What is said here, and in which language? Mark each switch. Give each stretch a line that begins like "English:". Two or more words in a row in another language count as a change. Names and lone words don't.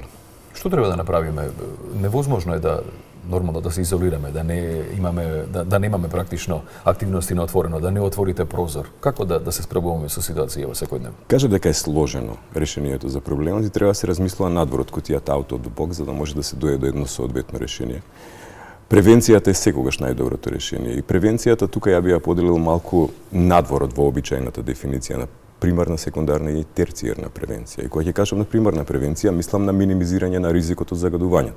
Macedonian: Што треба да направиме? Невозможно е да нормално да се изолираме, да немаме практично активности на отворено, да не отворите прозор. Како да се справуваме со ситуација во секојдневно? Кажа дека е сложено решението за проблемот и треба да се размислува надвор од кутијата
English: out of the box,
Macedonian: за да може да се дојде до едно соодветно решение. Превенцијата е секогаш најдоброто решение, и превенцијата тука ја би ја поделил малку надвор од вообичајната дефиниција на примарна, секундарна и терцијерна превенција. И кога ќе кажам на примарна превенција, мислам на минимизирање на ризикот од загадувањето.